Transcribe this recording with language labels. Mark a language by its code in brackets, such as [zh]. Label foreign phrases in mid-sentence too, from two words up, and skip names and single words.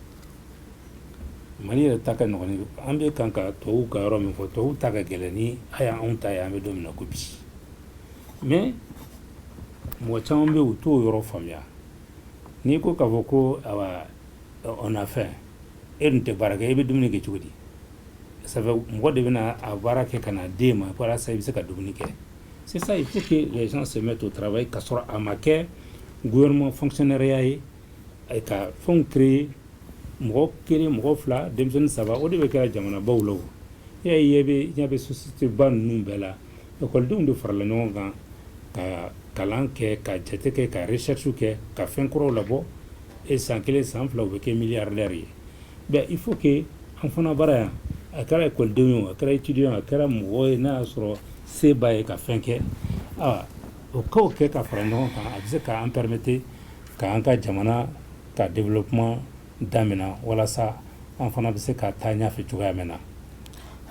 [bm] Mali yɛrɛ ta ka nɔgɔn ni an bɛ kan ka tubabuw ka yɔrɔ min fɔ tubabuw ta ka gɛlɛn ni a y'anw ta ye an bɛ don min na ko bi mais mɔgɔ caman bɛ u t'o yɔrɔ faamuya n'i ko k'a fɔ ko [fr] on a faim [bm] e dun tɛ baara kɛ e bɛ dumuni kɛ cogo di [fr] ça fait [bm] mɔgɔ de bɛna a baara kɛ ka na d'e ma walasa i bɛ se ka dumuni kɛ [fr] c'est ça il faut que les gens se mettent au travail [bm] ka sɔrɔ a ma kɛ [fr] gouvernement fonctionnariat [bm] ye ka fɛnw créer mɔgɔ kelen mɔgɔ fila denmisɛnnin saba o de bɛ kɛra jamanabaw la o ɲɛ bɛ société ba ninnu bɛɛ la ekɔlidenw de farala ɲɔgɔn kan ka kalan kɛ ka jate kɛ ka recherche kɛ ka fɛn kɔrɔw labɔ et san kelen san fila u bɛ kɛ milliardaire ye [fr] ben il faut que [bm] an fana bara yan a kɛra ekɔlidenw ye a kɛra étudiant a kɛra mɔgɔ ye n'a y'a sɔrɔ se b'a ye ka fɛn kɛ o k'o kɛ ka fara ɲɔgɔn kan a bɛ se k'an permettre k'an ka jamana ka développement daminɛ walasa an fana bɛ se ka taa ɲɛfɛ cogoya min na